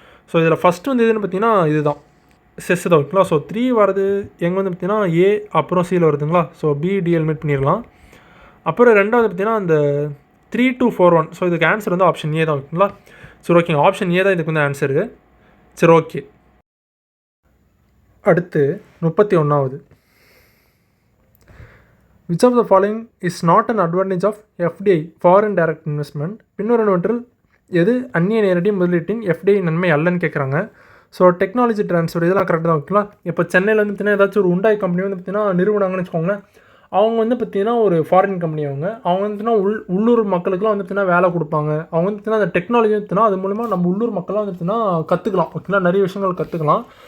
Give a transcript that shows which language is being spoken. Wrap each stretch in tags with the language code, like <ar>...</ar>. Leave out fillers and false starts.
<ta>So இதில் first வந்து எதுன்னு பார்த்தீங்கன்னா இதுதான் செஸ் தான் ஓகேங்களா. ஸோ 3 வருது எங்கே வந்து பார்த்திங்கன்னா ஏ அப்புறம் சியில் வருதுங்களா. ஸோ பிடி எலிமினேட் பண்ணிடலாம். அப்புறம் ரெண்டாவது பார்த்திங்கன்னா அந்த 3241. ஸோ இதுக்கு ஆன்சர் வந்து ஆப்ஷன் ஏ தான் ஓகேங்களா. சரி ஓகேங்க. ஆப்ஷன் ஏ தான் இதுக்கு வந்து ஆன்சரு. சரி ஓகே.</ta> <en>அடுத்து 31வது which of the following is not an advantage of FDI foreign direct investment பின்வருவனவற்றில்</en> <ta>எது அந்நிய நேரடி முதலீட்டின் எஃப்டிஐ நன்மை அல்லன்னு கேட்குறாங்க. ஸோ டெக்னாலஜி ட்ரான்ஸ்ஃபர் இதெல்லாம் கரெக்டாக தான் ஓகேங்களா. இப்போ சென்னையில் வந்து பார்த்தீங்கன்னா ஏதாச்சும் ஒரு உண்டாய் கம்பெனி வந்து பார்த்தீங்கன்னா நிறுவனாங்கன்னு வச்சுக்கோங்களேன். அவங்க வந்து பார்த்தீங்கன்னா ஒரு ஃபாரின் கம்பெனி அவங்க வந்து உள்ளூர் மக்களுக்குலாம் வந்து பார்த்தீங்கன்னா வேலை கொடுப்பாங்க. அவங்க வந்து பார்த்தீங்கன்னா அந்த டெக்னாலஜி வந்து அது மூலமா நம்ம உள்ளூர் மக்கள்லாம் வந்து பார்த்தீங்கன்னா கற்றுக்கலாம் ஓகேங்களா. நிறைய விஷயங்கள் கற்றுக்கலாம்.</ta>